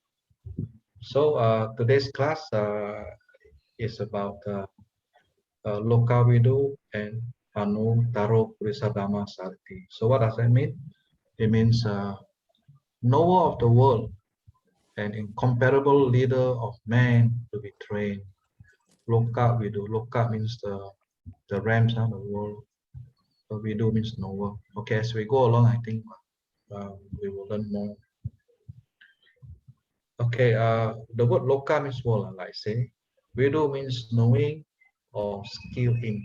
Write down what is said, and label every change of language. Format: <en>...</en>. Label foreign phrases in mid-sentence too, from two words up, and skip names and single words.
<en>So today's class is about Lokavidu and</en> <pi>Anuttaro Purisdhammasarathi.</pi> <en>So what does that mean? It means knower of the world and incomparable leader of man to be trained. Lokavidu. Loka means the realms of the world. So Vidu means knower. Okay, as we go along, I think we will learn more. Okay, the word loka means world, like I say. Vidu means knowing or skill in.</en>